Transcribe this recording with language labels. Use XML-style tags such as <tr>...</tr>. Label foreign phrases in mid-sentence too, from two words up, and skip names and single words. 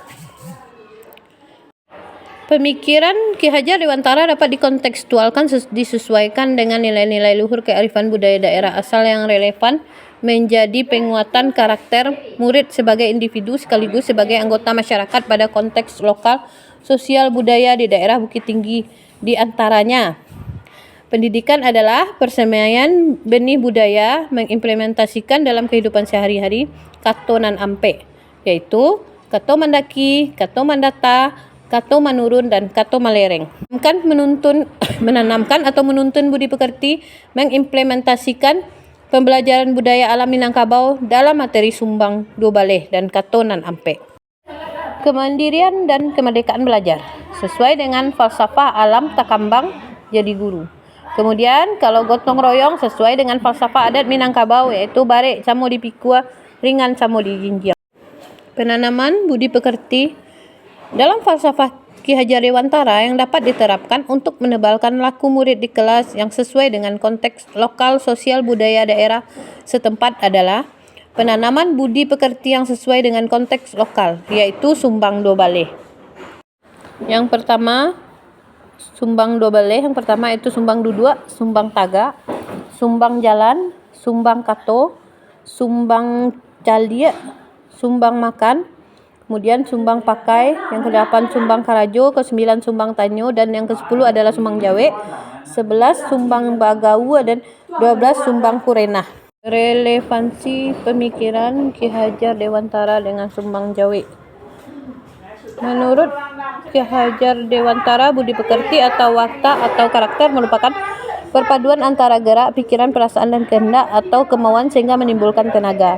<id>Pemikiran Ki Hajar Dewantara dapat dikontekstualkan disesuaikan dengan nilai-nilai luhur kearifan budaya daerah asal yang relevan menjadi penguatan karakter murid sebagai individu sekaligus sebagai anggota masyarakat pada konteks lokal sosial budaya di daerah Bukit Tinggi. Di antaranya, pendidikan adalah persemaian benih budaya mengimplementasikan dalam kehidupan sehari-hari</id> <min>kato nan ampe,</min> <id>yaitu</id> <min>kato mandaki, kato mandata, kato manurun,</min> <id>dan</id> <min>kato malereng.</min> <id>Menanamkan atau menuntun budi pekerti mengimplementasikan pembelajaran budaya alam Minangkabau dalam materi</id> <min>sumbang dua baleh</min> <id>dan</id> <min>kato nan ampe.</min> <id>Kemandirian dan kemerdekaan belajar sesuai dengan falsafah</id> <min>alam takambang jadi guru.</min> <id>Kemudian kalau gotong royong sesuai dengan falsafah adat Minangkabau, yaitu</id> <min>barek samo dipikua, ringan samo dijinjang.</min> <id>Penanaman budi pekerti dalam falsafah Ki Hajar Dewantara yang dapat diterapkan untuk menebalkan laku murid di kelas yang sesuai dengan konteks lokal sosial budaya daerah setempat adalah penanaman budi pekerti yang sesuai dengan konteks lokal, yaitu</id> <min>sumbang dua baleh.</min> <id>Yang pertama,</id> <min>sumbang dua baleh,</min> <id>yang pertama itu</id> <min>sumbang duduk, sumbang taga, sumbang jalan, sumbang kato, sumbang calia, sumbang makan,</min> <id>kemudian</id> <min>sumbang pakai,</min> <id>yang ke-8</id> <min>sumbang karajo,</min> <id>ke-9</id> <min>sumbang tanyo,</min> <id>dan yang ke-10 adalah</id> <min>sumbang jawe,</min> <id>11</id> <min>sumbang bagau,</min> <id>dan 12</id> <min>sumbang kurenah.</min> <id>Relevansi pemikiran Ki Hajar Dewantara dengan</id> <min>sumbang jawe.</min> <id>Menurut Ki Hajar Dewantara, budi pekerti atau watak atau karakter merupakan Perpaduan antara gerak, pikiran, perasaan, dan kehendak atau kemauan sehingga menimbulkan tenaga.</id>